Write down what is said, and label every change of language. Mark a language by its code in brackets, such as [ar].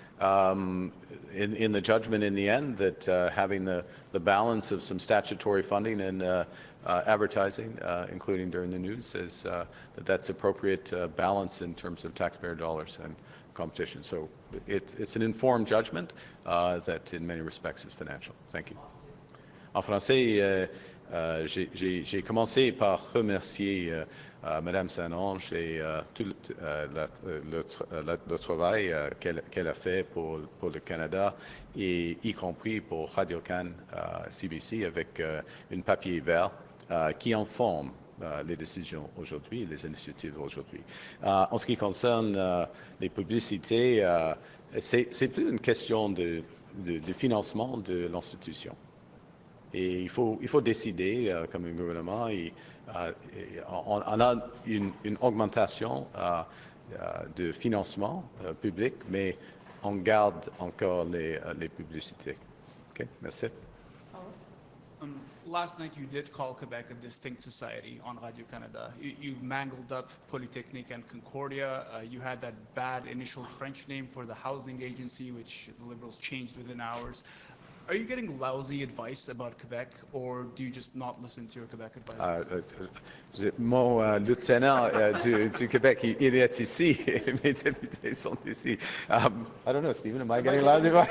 [en] In the judgment in the end that having the balance of some statutory funding and advertising, including during the news, is that's appropriate balance in terms of taxpayer dollars and competition. So it's an informed judgment that in many respects is financial. Thank you. [fr] En français, j'ai commencé par remercier Madame Saint-Onge et tout le travail qu'elle a fait pour le Canada, et y compris pour Radio-Can CBC, avec un papier vert qui informe les décisions aujourd'hui, les initiatives aujourd'hui. En ce qui concerne les publicités, c'est plus une question de financement de l'institution. Et il faut décider, comme un gouvernement, on a une augmentation de financement public, mais on garde encore les publicités. OK, merci. [en] Last night, you did call Quebec a distinct society on Radio-Canada. You've mangled up Polytechnique and Concordia. You had that bad initial French name for the housing agency, which the Liberals changed within hours. Are you getting lousy advice about Quebec, or do you just not listen to your Quebec advisors? [fr] Mon lieutenant du Québec, il est ici. Mes députés sont ici. [en] I don't know, Stephen, am I getting lousy?